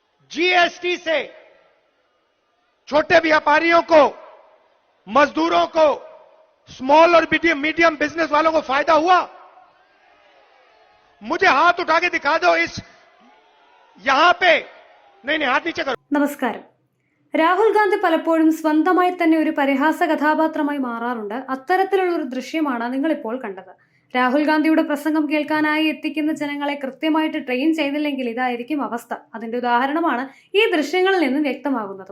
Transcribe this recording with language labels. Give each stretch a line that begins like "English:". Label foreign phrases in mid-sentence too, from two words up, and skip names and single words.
Hindi: जीएसटी से छोटे व्यापारियों को, मजदूरों को, स्मॉल और
English: medium business
Hindi: वालों को फायदा हुआ? मुझे हाथ उठा के दिखा दो इस यहां पे। नहीं, हाथ नीचे करो.
Malayalam: നമസ്കാരം. രാഹുൽ ഗാന്ധി പലപ്പോഴും സ്വന്തമായി തന്നെ ഒരു പരിഹാസ കഥാപാത്രമായി മാറാറുണ്ട്. അത്തരത്തിലുള്ള ഒരു ദൃശ്യമാണ് നിങ്ങളിപ്പോൾ കണ്ടത്. രാഹുൽ ഗാന്ധിയുടെ പ്രസംഗം കേൾക്കാനായി എത്തിക്കുന്ന ജനങ്ങളെ കൃത്യമായിട്ട് ട്രെയിൻ ചെയ്തില്ലെങ്കിൽ ഇതായിരിക്കും അവസ്ഥ. അതിന്റെ ഉദാഹരണമാണ് ഈ ദൃശ്യങ്ങളിൽ നിന്നും വ്യക്തമാകുന്നതും.